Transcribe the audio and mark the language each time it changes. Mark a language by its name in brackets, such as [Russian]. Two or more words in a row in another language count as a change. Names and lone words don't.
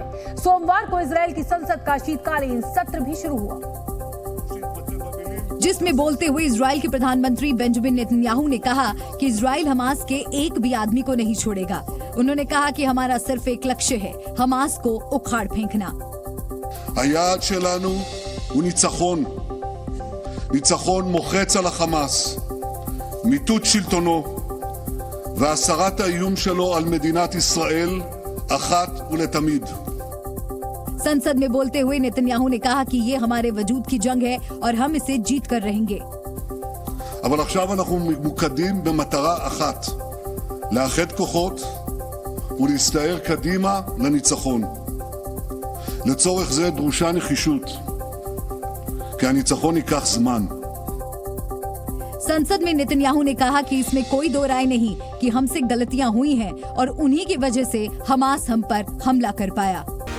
[Hindi] सोमवार को इजराइल की संसद का शीतकालीन सत्र भी शुरू हुआ, जिसमें बोलते हुए इजराइल के प्रधानमंत्री बेंजामिन नेतन्याहू ने कहा कि इजराइल हमास के एक भी आदमी को नहीं छोड़ेगा। उन्होंने कहा कि हमारा सिर्फ एक लक्ष्य है, हमास को उखाड़ फेंकना। [Hebrew] היעד שלנו הוא ניצחון. ניצחון מוחץ על החמאס, מיטוט שלטונו והסרת האיום שלו על מדינת ישראל אחת ולתמיד. [Hindi] संसद में बोलते हुए नेतन्याहू ने कहा कि ये हमारे वजूद की जंग है और हम इसे जीत कर रहेंगे। [Hebrew] אבל עכשיו אנחנו ממוקדים במטרה אחת, לאחד כוחות ולהסתער קדימה לניצחון. לצורך זה דרושה נחישות, כי הניצחון ייקח זמן. [Hindi] संसद में नेतन्याहू ने कहा कि इसमें कोई दो राय नहीं कि हमसे गलतियां हुई हैं और उन्हीं की वजह से हमास हम पर हमला कर पाया।